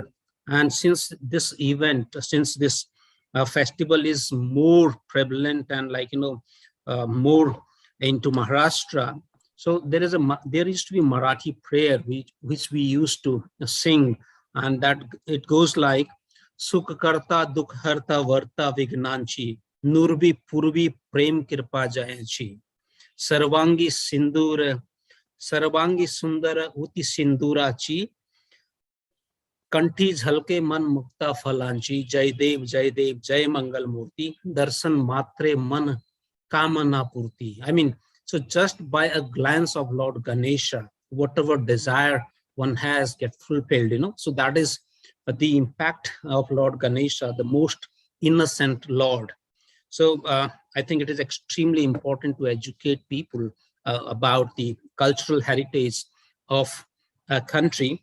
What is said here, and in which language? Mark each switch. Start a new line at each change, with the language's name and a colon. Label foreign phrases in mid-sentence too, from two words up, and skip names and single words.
English: And since this event, since this festival is more prevalent and more into Maharashtra, so there used to be Marathi prayer which we used to sing, and that it goes like
Marathi: सुख कर्ता दुख हर्ता वार्ता विघ्नांची नुरबी पुरवी प्रेम किरपा जयांची सर्वांगी सुंदर उति सिंदूराची कंठी झलके मन मुक्ता फलांची जय देव जय मंगल मूर्ति दर्शन मात्रे मन कामना पूर्ति.
English: I mean, so just by a glance of Lord Ganesha, whatever desire one has get fulfilled, you know. So that is the impact of Lord Ganesha, the most innocent Lord. So I think it is extremely important to educate people about the cultural heritage of a country.